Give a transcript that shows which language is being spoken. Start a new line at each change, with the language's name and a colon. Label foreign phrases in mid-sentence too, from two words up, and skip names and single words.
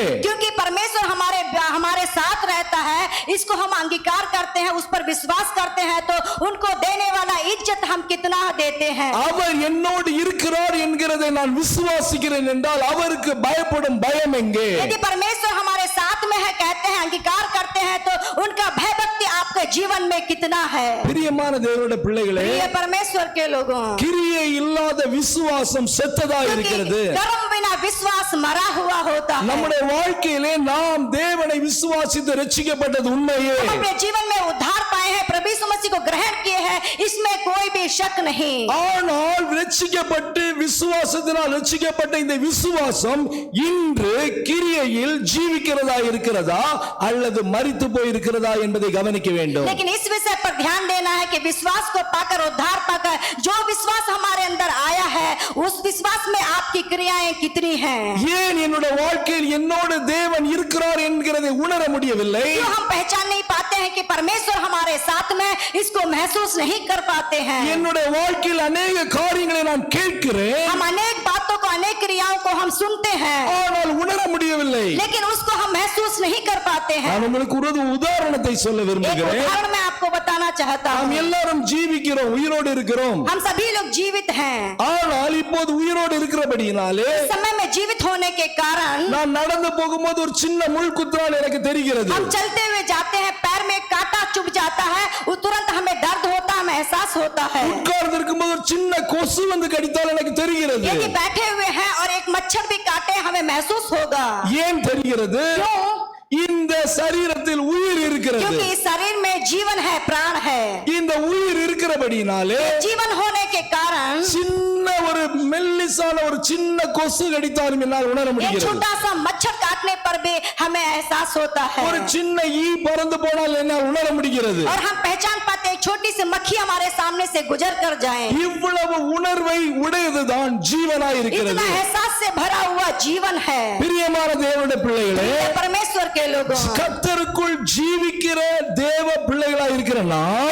Hindi: क्योंकि परमेश्वर हमारे साथ रहता है, इसको हम अंगीकार करते हैं, उस पर विश्वास करते हैं, तो उनको देने वाला इज्जत हम कितना देते हैं।
Tamil: அவர் என்னோடு இருக்கிறார் என்கிறதை நான் விசுவாசிக்கிறேன் என்றால் அவருக்கு பயப்படும் பயம் எங்கே?
Hindi: यदि परमेश्वर हमारे साथ में है, कहते हैं, अंगीकार करते हैं, तो उनका भय भक्ति आपके जीवन में कितना है।
Tamil: பிரியமான தேவனுடைய பிள்ளைகளே,
Hindi: प्रिय परमेश्वर के लोगों,
Tamil: கிரியை இல்லாத விசுவாசம் செத்ததா இருக்கிறது.
Hindi: कर्म बिना विश्वास मरा हुआ होता है।
Tamil: நம்முடைய வாழ்க்கையிலே நாம் தேவனை விசுவாசித்து ரட்சிக்கப்பட்டது உண்மையே.
Hindi: हम अपने जीवन में उद्धार पाए हैं, प्रभु यीशु मसीह को ग्रहण किए हैं, इसमें कोई भी शक नहीं।
Tamil: ஆனால் ரட்சிக்கப்பட்டு விசுவாசத்தினால் ரட்சிக்கப்பட்ட இந்த விசுவாசம் இன்று கிரியையில் ஜீவிக்கிறதா இருக்கிறதா அல்லது மரித்து போய் இருக்கிறதா என்பதை கவனிக்க வேண்டும்.
Hindi: लेकिन इस विषय पर ध्यान देना है कि विश्वास को पाकर, उद्धार पाकर जो विश्वास हमारे अंदर आया है, उस विश्वास में आपकी क्रियाएं कितनी हैं।
Tamil: ஏன் என்னுடைய வாழ்க்கையில் என்னோடு தேவன் இருக்கிறார் என்கிறதை உணர முடியவில்லை?
Hindi: क्यों हम पहचान नहीं पाते हैं कि परमेश्वर हमारे साथ में, इसको महसूस नहीं कर पाते हैं।
Tamil: என்னுடைய வாழ்க்கையில் अनेक காரியங்களை நான் கேட்கிறேன்.
Hindi: हम अनेक बातों को को अनेक क्रियाओं को हम सुनते हैं,
Tamil: ஆனால் உணர முடியவில்லை.
Hindi: लेकिन उसको हम महसूस नहीं कर पाते हैं।
Tamil: நான் உங்களுக்கு ஒரு உதாரணத்தை சொல்ல
Hindi: एक
Tamil: விரும்புகிறேன்.
Hindi: उदाहरण मैं आपको बताना चाहता
Tamil: நாம்
Hindi: हूँ।
Tamil: எல்லாரும் ஜீவிக்கிறோம், உயிரோடு இருக்கிறோம்.
Hindi: हम सभी लोग जीवित हैं।
Tamil: ஆனால் இப்போது உயிரோடு இருக்கிறபடியினாலே
Hindi: इस समय में जीवित होने के कारण
Tamil: நான் நடந்து போகும்போது ஒரு சின்ன முள் குத்துறால் எனக்கு தெரிகிறது.
Hindi: हम चलते हुए जाते हैं, पैर में एक कांटा चुभ जाता है, वो तुरंत हमें दर्द होता है, हमें एहसास होता है।
Tamil: உட்கார்ந்து இருக்கும்போது ஒரு சின்ன கொசு வந்து கடித்தால் எனக்கு தெரிகிறது.
Hindi: यदि बैठे हुए हैं और एक मच्छर भी काटे, हमें महसूस होगा।
Tamil: ஏன் தெரிகிறது?
Hindi: क्यों?
Tamil: இந்த சரீரத்தில் உயிர் இருக்கிறது.
Hindi: क्योंकि इस शरीर में जीवन है, प्राण है।
Tamil: இந்த உயிர் இருக்கிறபடியினாலே
Hindi: जीवन होने के कारण
Tamil: சின்ன ஒரு மெல்லிசான ஒரு சின்ன கொசு கடித்தாலும் என்னால் உணர
Hindi: एक
Tamil: முடிகிறது.
Hindi: छोटा सा मच्छर काटने पर भी हमें एहसास होता है,
Tamil: ஒரு சின்ன ஈ பறந்து போனால் என்னால் உணர முடிகிறது.
Hindi: और हम पहचान पाते हैं, एक छोटी सी मक्खी हमारे सामने से गुजर कर जाए।
Tamil: இவ்வளவு உணர்வை உடையதுதான் ஜீவனாய் இருக்கிறது.
Hindi: इतना एहसास से भरा हुआ जीवन है।
Tamil: பிரியமான தேவனுடைய பிள்ளைகளே,
Hindi: ये परमेश्वर के लोगों,
Tamil: கர்த்தருக்குள் ஜீவிக்கிற தேவ பிள்ளைகளாய் இருக்கிற நாம்